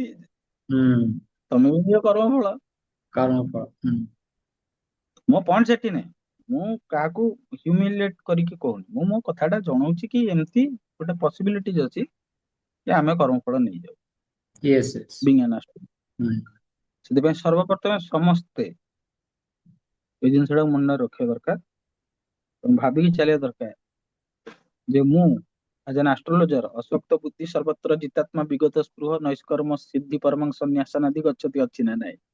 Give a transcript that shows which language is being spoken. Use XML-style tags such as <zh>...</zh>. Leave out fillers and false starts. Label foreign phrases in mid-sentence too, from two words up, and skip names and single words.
<or>ହୁଁ। ତମେ ବି ନିଜ କର୍ମ ଫଳ। କାରଣ ଫଳ। ହୁଁ। ମୋ ପଏଣ୍ଟ ସେଠି ନାହିଁ, ମୁଁ କାହାକୁ ହ୍ୟୁମିଲିଏଟ କରିକି କହୁନି, ମୁଁ ମୋ କଥାଟା ଜଣଉଛି କି ଏମିତି ଗୋଟେ ପସିବିଲିଟିଜ ଅଛି ଯେ ଆମେ କର୍ମଫଳ ନେଇଯାଉ</or> <en>yes yes. being an astro।</en> <or>ହୁଁ। ସେଥିପାଇଁ ସର୍ବପ୍ରଥମେ ସମସ୍ତେ ଏଇ ଜିନିଷଟାକୁ ମନରେ ରଖିବା ଦରକାର ଏବଂ ଭାବିକି ଚାଲିବା ଦରକାର ଯେ ମୁଁ ଆଜ</or> <en>an astrologer</en> <sa>ଅଶକ୍ତ ବୁଦ୍ଧି ସର୍ବତ୍ର ଜିତାତ୍ମା ବିଗତ ସ୍ପୃହ ନୈଷ୍କର୍ମ ସିଦ୍ଧି ପରମଂ ସନ୍ନ୍ୟାସନାଦି ଗଚ୍ଛତି</sa> <or>ଅଛି ନା ନାହିଁ?</or>